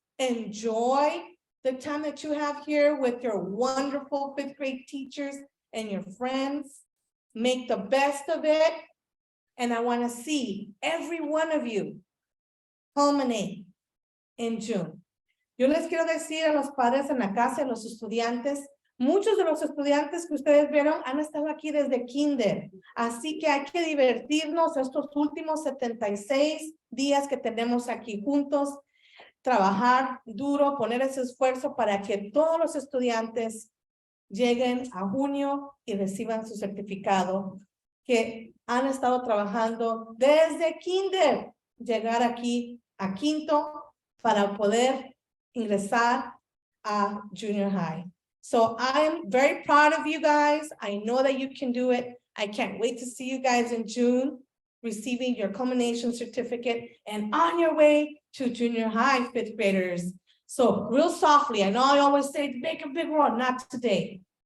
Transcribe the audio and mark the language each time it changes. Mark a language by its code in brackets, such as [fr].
[en] Enjoy the time that you have here with your wonderful 5th grade teachers and your friends. Make the best of it. And I want to see every one of you culminate in June. [es] Yo les quiero decir a los padres en la casa, a los estudiantes, muchos de los estudiantes que ustedes vieron han estado aquí desde kinder. Así que hay que divertirnos estos últimos 76 días que tenemos aquí juntos, trabajar duro, poner ese esfuerzo para que todos los estudiantes lleguen a junio y reciban su certificado, que han estado trabajando desde kinder, llegar aquí a quinto para poder ingresar a junior high. [en] So I am very proud of you guys. I know that you can do it. I can't wait to see you guys in June, receiving your culmination certificate and on your way to junior high 5th graders. So real softly, I know I always say make a big roar, not today.